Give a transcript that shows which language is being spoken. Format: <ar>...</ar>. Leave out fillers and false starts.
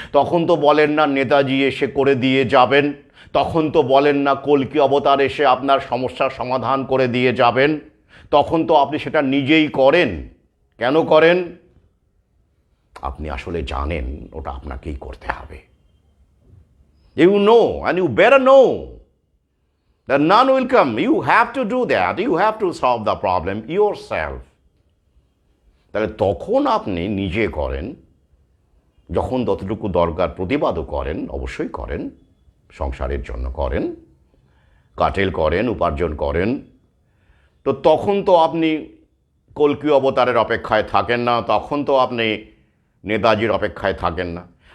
<bn>তখন তো বলেন না নেতাজি এসে করে দিয়ে যাবেন, তখন তো বলেন না কল্কি অবতার এসে আপনার সমস্যার সমাধান করে দিয়ে যাবেন, তখন তো আপনি সেটা নিজেই করেন। কেন করেন? আপনি আসলে জানেন ওটা আপনাকেই করতে হবে।</bn> <en>You know, and you better know that none will come. You have to do that. You have to solve the problem yourself.</en> <bn>তাহলে তখন আপনি নিজে করেন, যখন যতটুকু দরকার প্রতিবাদও করেন, অবশ্যই করেন, সংসারের জন্য করেন, কাটেল করেন, উপার্জন করেন। তো তখন তো আপনি কল্কি অবতারের অপেক্ষায় থাকেন না, তখন তো আপনি নেতাজির অপেক্ষায় থাকেন না।</bn>